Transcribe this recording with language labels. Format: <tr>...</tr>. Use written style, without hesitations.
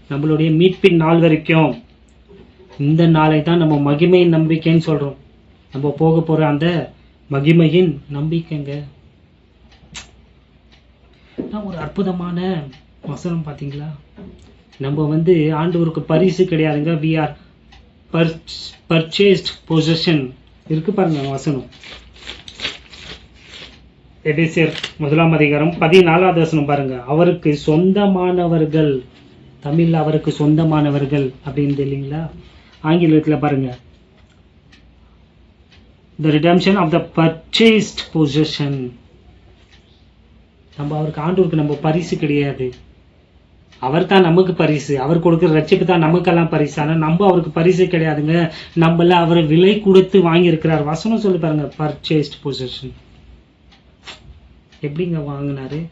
<ta>நம்மளுடைய மீட்பின் நாள் வரைக்கும். இந்த நாளை தான் நம்ம மகிமையின் நம்பிக்கைன்னு சொல்றோம். நம்ம போக போற அந்த மகிமையின் நம்பிக்கைங்க. ஒரு அற்புதமான வசனம் பாத்தீங்களா? நம்ம வந்து ஆண்டவருக்கு பரிசு கிடையாதுங்க.</ta> <en>we are purchased possession</en> <ta>இருக்கு பாருங்க வசனம். எபேசியர் 1ஆம் அதிகாரம் 14ஆவது வசனம் பாருங்க. அவருக்கு சொந்தமானவர்கள். தமிழ்ல அவருக்கு சொந்தமானவர்கள் அப்படின்னு இல்லைங்களா? ஆங்கிலத்துல பாருங்க,</ta> <en>the redemption of the purchased possession.</en> <ta>நம்ம அவருக்கு, ஆண்டவருக்கு நம்ம பரிசு கிடையாது. அவர் தான் நமக்கு பரிசு. அவர் கொடுக்கிற ரட்சிப்பு தான் நமக்கெல்லாம் பரிசு. ஆனா நம்ம அவருக்கு பரிசு கிடையாதுங்க. நம்மள அவரை விலை கொடுத்து வாங்கி இருக்கிறார். வசனம் சொல்லி பாருங்க, பர்ச்சேஸ்ட் பொசிஷன். எப்படிங்க வாங்கினாரு?</ta>